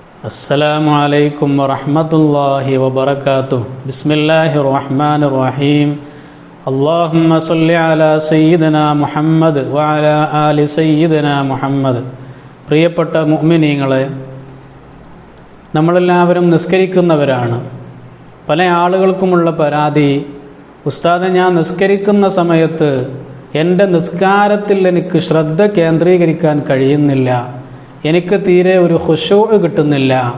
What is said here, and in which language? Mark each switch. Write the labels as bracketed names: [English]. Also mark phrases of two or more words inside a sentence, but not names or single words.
[Arabic] السلام عليكم ورحمة الله وبركاته بسم الله الرحمن الرحيم اللهم صل على سيدنا محمد وعلى آل سيدنا محمد. [Malayalam] പ്രിയപ്പെട്ട മുഅ്മിനീങ്ങളെ, നമ്മളെല്ലാവരും നിസ്കരിക്കുന്നവരാണ്. പല ആളുകൾക്കുമുള്ള പരാതി, ഉസ്താദെ, ഞാൻ നിസ്കരിക്കുന്ന സമയത്ത് എൻ്റെ നിസ്കാരത്തിൽ എനിക്ക് ശ്രദ്ധ കേന്ദ്രീകരിക്കാൻ കഴിയുന്നില്ല, എനിക്ക് തീരെ ഒരു ഖുശൂഅ് കിട്ടുന്നില്ല.